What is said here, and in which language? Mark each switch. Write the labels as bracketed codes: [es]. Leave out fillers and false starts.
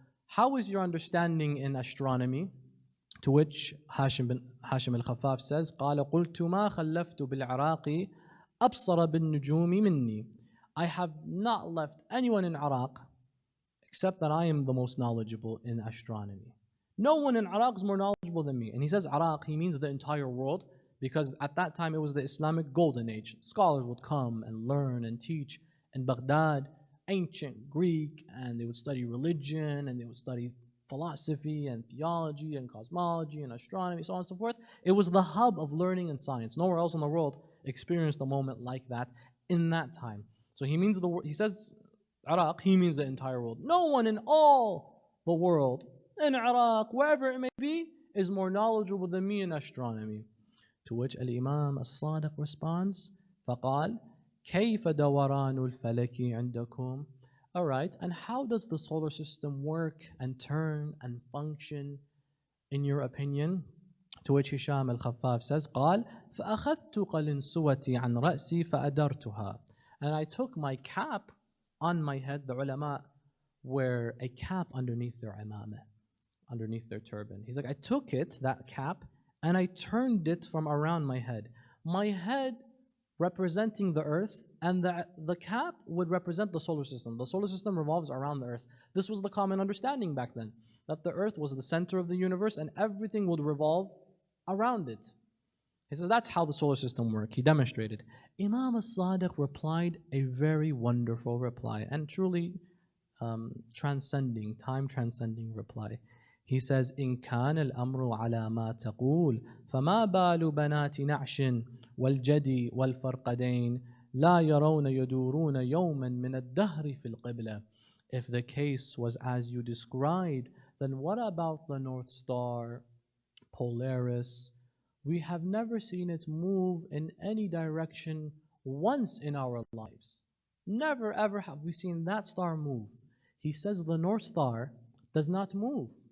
[en] How is your understanding in astronomy? To which Hashim al-Khaffaf says, [ar] قال قلت ما خلفت بالعراق أبصر بالنجوم مني. [en] I have not left anyone in Iraq except that I am the most knowledgeable in astronomy. No one in Iraq is more knowledgeable than me. And he says Iraq, he means the entire world, because at that time it was the Islamic golden age. Scholars would come and learn and teach in Baghdad, ancient Greek, and they would study religion, and they would study philosophy and theology and cosmology and astronomy, so on and so forth. It was the hub of learning and science. Nowhere else in the world experienced a moment like that in that time. So he means he says Iraq, he means the entire world. No one in all the world, in Iraq, wherever it may be, is more knowledgeable than me in astronomy. To which Al-Imam al-Sadiq responds, [ar] فَقَالْ كَيْفَ دَوَرَانُ الْفَلَكِ عِنْدَكُمْ? [en] Alright, and how does the solar system work and turn and function in your opinion? To which Hisham al-Khaffaf says, [ar] قال فأخذت قلنسوتي عن رأسي فأدرتها. [en] And I took my cap on my head. The ulama wear a cap underneath their imamah, underneath their turban. He's like, I took it, that cap, and I turned it from around my head. My head representing the earth, and the cap would represent the solar system. The solar system revolves around the earth. This was the common understanding back then, that the earth was the center of the universe and everything would revolve around it. He says that's how the solar system works. He demonstrated. Imam as-Sadiq replied a very wonderful reply and truly transcending, time transcending reply. He says, [ar] إن كان الأمر على ما تقول فما بال بنات نعش والجدي والفرقدين لا يرون يدورون يوما من الدهر في القبلة. [en] If the case was as you described, then what about the North Star, Polaris? We have never seen it move in any direction once in our lives. Never ever have we seen that star move. He says the North Star does not move.